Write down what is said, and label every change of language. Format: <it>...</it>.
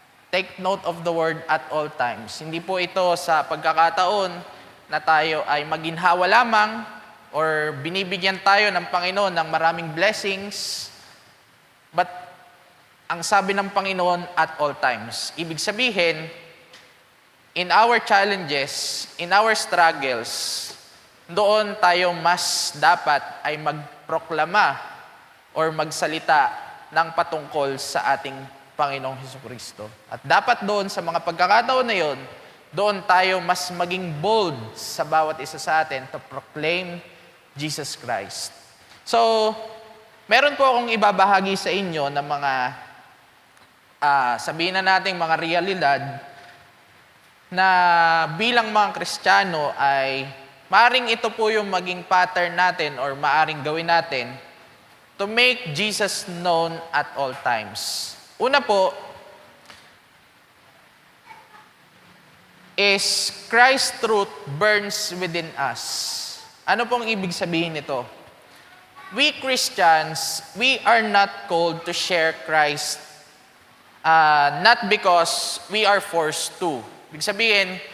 <en>Take note of the word at all times.</en> <tl>Hindi po ito sa pagkakataon na tayo ay maginhawa lamang or binibigyan tayo ng Panginoon ng maraming blessings, but ang sabi ng Panginoon</tl> <en>at all times.</en> <tl>Ibig sabihin,</tl> <en>in our challenges, in our struggles,</en> <tl>doon tayo mas dapat ay magproklama or magsalita ng patungkol sa ating Panginoong Hesukristo. At dapat doon sa mga pagkakataon na yon, doon tayo mas maging bold sa bawat isa sa atin</tl> <en>to proclaim Jesus Christ.</en> <tl>So, meron po akong ibabahagi sa inyo ng mga sabihin na natin mga realidad na bilang mga Kristiyano ay maaring ito po yung maging pattern natin or maaring gawin natin</tl> <en>to make Jesus known at all times.</en> <tl>Una po</tl> <en>is Christ's truth burns within us.</en> <tl>Ano pong ibig sabihin nito?</tl> <en>We Christians, we are not called to share Christ not because we are forced to.</en> <tl>Ibig sabihin,</tl>